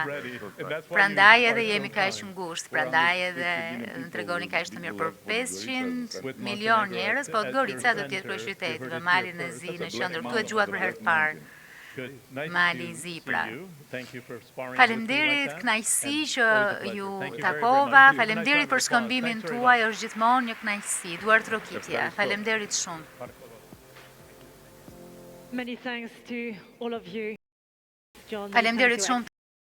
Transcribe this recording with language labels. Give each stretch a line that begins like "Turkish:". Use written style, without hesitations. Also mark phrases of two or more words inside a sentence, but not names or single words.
Albanian: Prandaj edhe jemi kaq ngushtë, prandaj edhe tregoni kaq të mirë, për 500 milion njerëz, Podgorica do të jetë kryeqyteti dhe Malin e Zi në qendër. Këtu e dëgjuat për herë të parë. Mali i Zi, pra. Faleminderit, kënaqësi që ju takova, faleminderit për shkëmbimin tuaj, është gjithmonë një kënaqësi, duar trokitje. Faleminderit shumë.
English: Many thanks to all of you.
Albanian: Faleminderit shumë